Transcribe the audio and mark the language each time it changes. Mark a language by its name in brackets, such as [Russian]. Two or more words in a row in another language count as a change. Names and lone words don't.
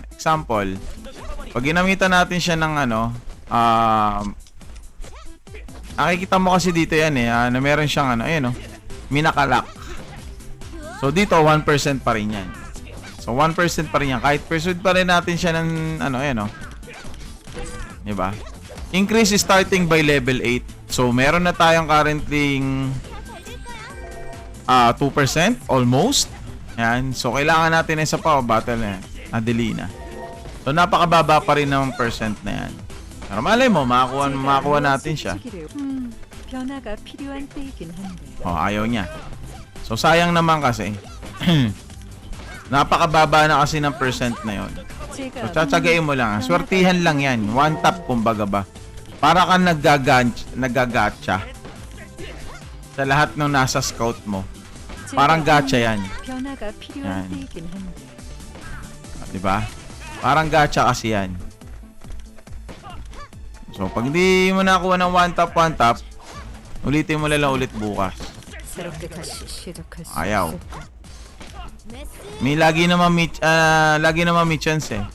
[Filipino] Example, pag ginamitan natin siya ng nakikita mo kasi dito yan na meron siyang minakalak. So dito 1% pa rin yan. So 1% pa rin yan. Kahit pursued pa rin natin siya ng diba? [English] Increase starting by level 8. [Filipino] So meron na tayong currently 2% almost. Yan. So kailangan natin isa pa battle na yan. Adelina. So napakababa pa rin ng percent na yan. Pero malay mo, makakuha natin siya. [Korean] 변화가 필요한 때이긴 한데. [Filipino] Ayaw niya. So sayang naman kasi. Napakababa na kasi ng percent na yon. So tsatsagain mo lang. Swertihan lang yan. [English] One tap [Filipino] kumbaga ba. Para kang nagagatcha sa lahat ng nasa scout mo. Parang gacha yan. [Korean] 변화가 필요한 때이긴 한데. [Filipino] Diba? Parang gacha kasi yan. So pag hindi mo nakuha ng [English] one tap, [Filipino] ulitin mo lang ulit bukas. Ayaw. May lagi naman may chance eh.